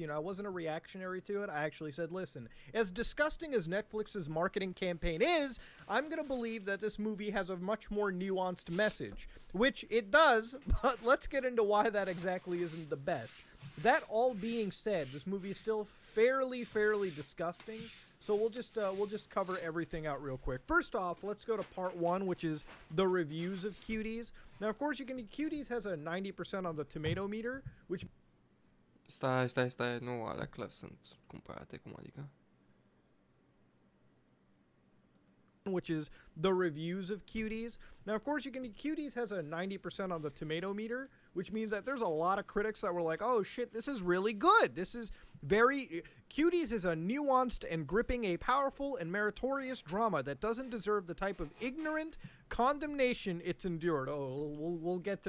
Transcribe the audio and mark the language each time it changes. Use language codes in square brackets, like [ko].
[en] I wasn't a reactionary to it. I actually said, listen, as disgusting as Netflix's marketing campaign is, I'm going to believe that this movie has a much more nuanced message, which it does, but let's get into why that exactly isn't the best. That all being said, this movie is still fairly disgusting. So we'll just cover everything out real quick. First off, let's go to part 1, which is the reviews of Cuties. Now, of course, Cuties has a 90% on the tomato meter, which [ro] Stai, nu, alea clar sunt cumpărate, cum adică? [en] is the reviews of Cuties. Now, of course, Cuties has a 90% on the tomato meter, which means that there's a lot of critics that were like, oh shit, this is really good. This is Cuties is a nuanced and gripping, a powerful and meritorious drama that doesn't deserve the type of ignorant condemnation it's endured. Oh,